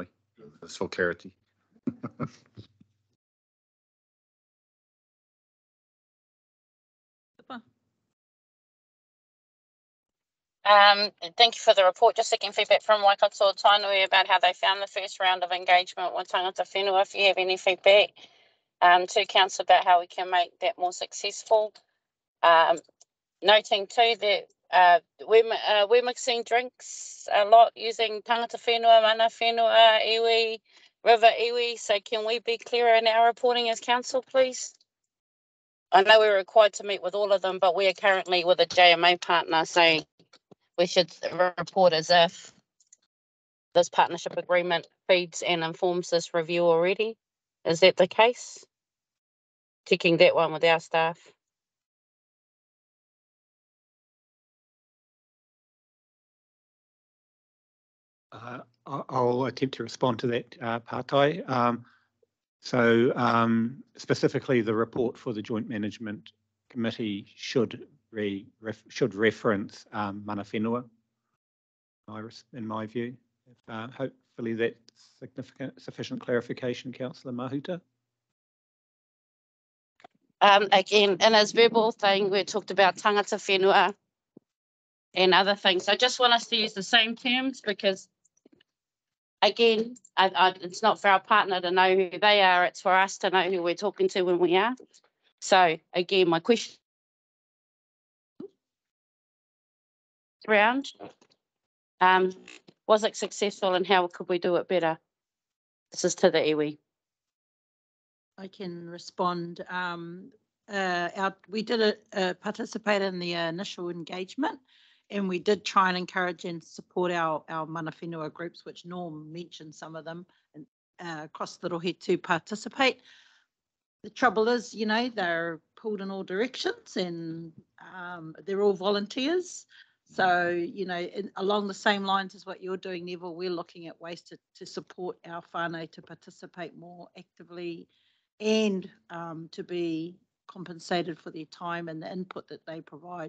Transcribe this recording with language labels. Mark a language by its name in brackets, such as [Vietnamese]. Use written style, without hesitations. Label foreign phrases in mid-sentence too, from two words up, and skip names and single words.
[English] That's for clarity. Thank you for the report. Just seeking feedback from Waikato Tainui about how they found the first round of engagement with [Māori] tangata whenua. [English] If you have any feedback to council about how we can make that more successful. Noting too that we're mixing drinks a lot using [Māori] tangata whenua, mana whenua, [English] iwi, river iwi. So can we be clearer in our reporting as council, please? I know we're required to meet with all of them, but we are currently with a JMA partner, so we should report as if this partnership agreement feeds and informs this review already. Is that the case? Checking that one with our staff. I'll attempt to respond to that, Pātai. Specifically, the report for the Joint Management Committee should reference [Māori] mana whenua, [English] in my view. Hopefully that's sufficient clarification, Councillor Mahuta. Again, in his verbal thing, we talked about [Māori] tangata whenua [English] and other things. I just want us to use the same terms because, again, it's not for our partner to know who they are. It's for us to know who we're talking to when we are. So, again, my question round, was it successful and how could we do it better? This is to the iwi. I can respond. We did participate in the initial engagement, and we did try and encourage and support our [Māori] mana whenua [English] groups, which Norm mentioned some of them, across the rohe to participate. The trouble is, you know, they're pulled in all directions and they're all volunteers. So, you know, along the same lines as what you're doing, Neville, we're looking at ways to support our whānau to participate more actively and to be compensated for their time and the input that they provide.